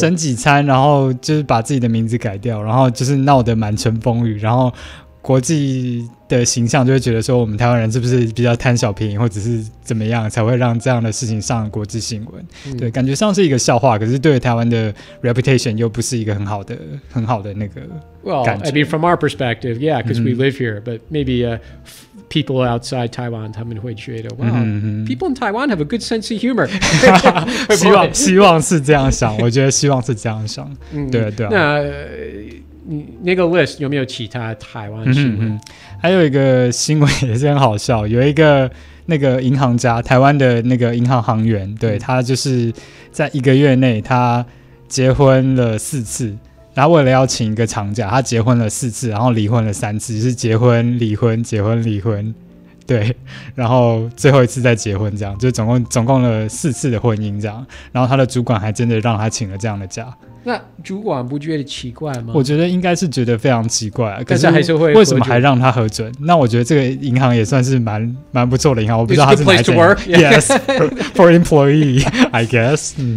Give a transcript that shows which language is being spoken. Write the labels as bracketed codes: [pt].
[zh] 省几餐，然后就是把自己的名字改掉，然后就是闹得满城风雨，然后国际的形象就会觉得说我们台湾人是不是比较贪小便宜，或者是怎么样才会让这样的事情上国际新闻？对，感觉上是一个笑话，可是对台湾的 reputation 又不是一个很好的那个。 [en] Well, I mean, from our perspective, yeah, because we live here, but maybe people outside Taiwan, [zh] 他们会觉得 [en] wow, people in Taiwan have a good sense of humor. [zh] 希望是这样想，我觉得希望是这样想。对。那那个 list 有没有其他台湾新闻？还有一个新闻也是很好笑，有一个那个银行家，台湾的那个银行行员，对，他就是在1个月内他结婚了4次。然后为了要请一个长假，他结婚了4次，然后离婚了3次，就是结婚离婚结婚离婚，对，然后最后一次再结婚，这样就总共了4次的婚姻这样。然后他的主管还真的让他请了这样的假。那主管不觉得奇怪吗？我觉得应该是觉得非常奇怪，可是还是会为什么还让他核准？那我觉得这个银行也算是蛮不错的银行，我不知道他是哪一间。 [en] Yes, for employee, I guess.